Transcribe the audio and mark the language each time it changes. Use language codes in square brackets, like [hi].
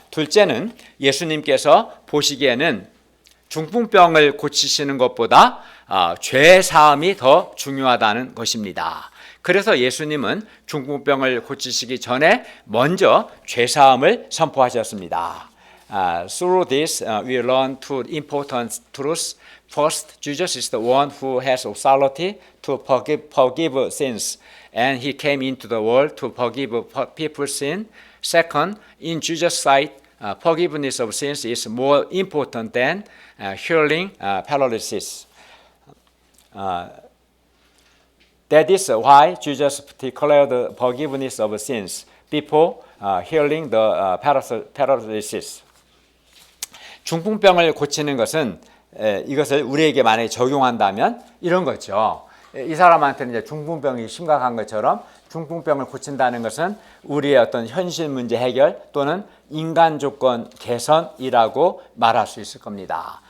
[ko] 둘째는 예수님께서 보시기에는 중풍병을 고치시는 것보다 죄 사함이 더 중요하다는 것입니다. 그래서 예수님은 중풍병을 고치시기 전에 먼저 죄 사함을 선포하셨습니다. [en] Through this, we learn two important truths. First, Jesus is the one who has authority to forgive sins, and he came into the world to forgive people's sin. Second, in Jesus' sight, forgiveness of sins is more important than healing paralysis. That is why Jesus declared the forgiveness of sins before healing the paralysis. [ko] 중풍병을 고치는 것은 이것을 우리에게 만약에 적용한다면 이런 거죠. 이 사람한테는 이제 중풍병이 심각한 것처럼 중풍병을 고친다는 것은 우리의 어떤 현실 문제 해결 또는 인간 조건 개선이라고 말할 수 있을 겁니다.